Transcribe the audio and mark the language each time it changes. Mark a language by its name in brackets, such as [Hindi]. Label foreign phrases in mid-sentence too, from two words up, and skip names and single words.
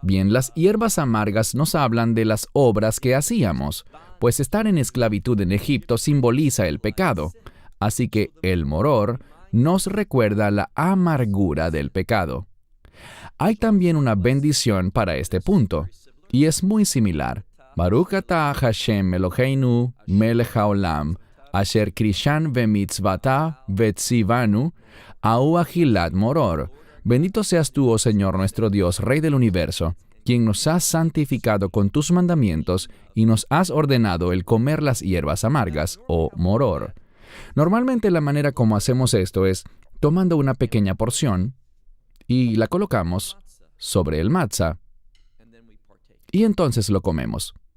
[Spanish] Bien, las hierbas amargas nos hablan de las obras que hacíamos, pues estar en esclavitud en Egipto simboliza el pecado. Así que el moror nos recuerda la amargura del pecado. Hay también una bendición para este punto, y es muy similar. [Hebrew] ברוך אתה השם אלוהינו מלך העולם אשר קדשנו במצוותיו וציוונו על אכילת מרור. [Spanish] Bendito seas tú, oh Señor nuestro Dios, Rey del universo, quien nos has santificado con tus mandamientos y nos has ordenado el comer las hierbas amargas, o moror. Normalmente la manera como hacemos esto es tomando una pequeña porción y la colocamos sobre el matzah y entonces lo comemos.